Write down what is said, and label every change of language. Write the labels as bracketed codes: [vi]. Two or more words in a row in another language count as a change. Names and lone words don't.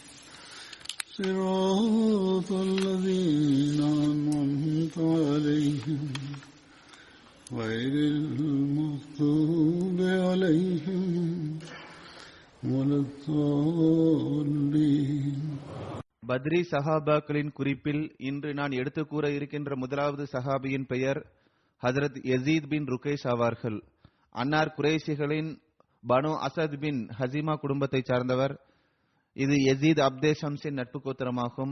[ar] صراط الذين أنعمت عليهم غير المغضوب عليهم ولا الضالين. [ta] பத்ரி சஹாபாக்களின் குறிப்பில் இன்று நான் எடுத்துக் கூற இருக்கின்ற முதலாவது சஹாபியின் பெயர் ஹஜ்ரத் யசீத் பின் ருகைஷ் ஆவார்கள். அன்னார் குறைஷிகளின் பனு அசத் பின் ஹசிமா குடும்பத்தை சார்ந்தவர். இது யசீத் அப்தே ஷம்ஸின் நட்பு கோத்திரமாகும்.